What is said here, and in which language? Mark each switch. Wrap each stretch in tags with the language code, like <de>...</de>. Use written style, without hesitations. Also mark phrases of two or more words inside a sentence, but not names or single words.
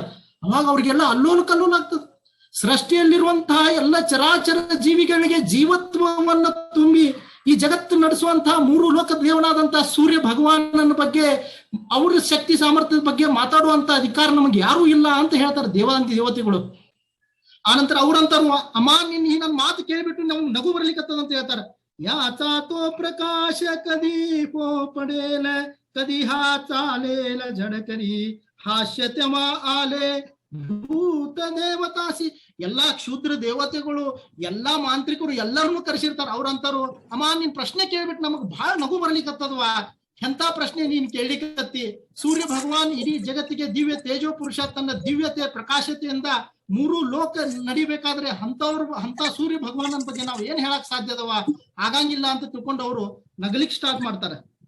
<kn>ಅವಾಗ ಅವ್ರಿಗೆಲ್ಲ ಅಲ್ಲೋಲು ಕಲ್ಲೋಲು ಆಗ್ತದೆ. ಸೃಷ್ಟಿಯಲ್ಲಿರುವಂತಹ ಎಲ್ಲ ಚರಾಚರ ಜೀವಿಗಳಿಗೆ ಜೀವತ್ವವನ್ನು ತುಂಬಿ ಈ ಜಗತ್ತು ನಡೆಸುವಂತಹ ಮೂರು ಲೋಕ ದೇವನಾದಂತಹ ಸೂರ್ಯ ಭಗವಾನನ ಬಗ್ಗೆ, ಅವ್ರ ಶಕ್ತಿ ಸಾಮರ್ಥ್ಯದ ಬಗ್ಗೆ ಮಾತಾಡುವಂತ ಅಧಿಕಾರ ನಮಗೆ ಯಾರೂ ಇಲ್ಲ ಅಂತ ಹೇಳ್ತಾರೆ ದೇವತೆಗಳು. ಆನಂತರ ಅವ್ರಂತಾರು, ಅಮ್ಮ ನಿನ್ ನನ್ನ ಮಾತು ಕೇಳ್ಬಿಟ್ಟು ನಮ್ಗೆ ನಗು ಬರ್ಲಿಕ್ಕತ್ತದ ಅಂತ ಹೇಳ್ತಾರೆ.</kn> <mr>याचा तो प्रकाश कधी पोपडेल, कधी हा चालेल झडकरी, हास्य तेव्हा आले भूत देवतासी.</mr> <kn>ಎಲ್ಲಾ ಕ್ಷುದ್ರ ದೇವತೆಗಳು, ಎಲ್ಲಾ ಮಾಂತ್ರಿಕರು ಎಲ್ಲರನ್ನೂ ಕರೆಸಿರ್ತಾರ. ಅವ್ರಂತಾರು, ಅಮ್ಮ ನಿನ್ ಪ್ರಶ್ನೆ ಕೇಳ್ಬಿಟ್ಟು ನಮಗ್ ಬಹಳ ನಗು ಬರ್ಲಿಕ್ಕತ್ತದವಾ, ಎಂತ ಪ್ರಶ್ನೆ ನೀನ್ ಕೇಳಲಿಕ್ಕತ್ತಿ. ಸೂರ್ಯ ಭಗವಾನ್ ಇಡೀ ಜಗತ್ತಿಗೆ ದಿವ್ಯ ತೇಜೋ ಪುರುಷ, ತನ್ನ ದಿವ್ಯತೆ ಪ್ರಕಾಶತೆಯಿಂದ ಮೂರು ಲೋಕ ನಡಿಬೇಕಾದ್ರೆ ಅಂತ ಸೂರ್ಯ ಭಗವಾನನ ಬಗ್ಗೆ ನಾವು ಏನ್ ಹೇಳಕ್ ಸಾಧ್ಯದವ, ಆಗಂಗಿಲ್ಲ ಅಂತ ತಿಳ್ಕೊಂಡು ಅವರು ನಗಲಿಕ್ ಸ್ಟಾರ್ಟ್ ಮಾಡ್ತಾರೆ.</kn>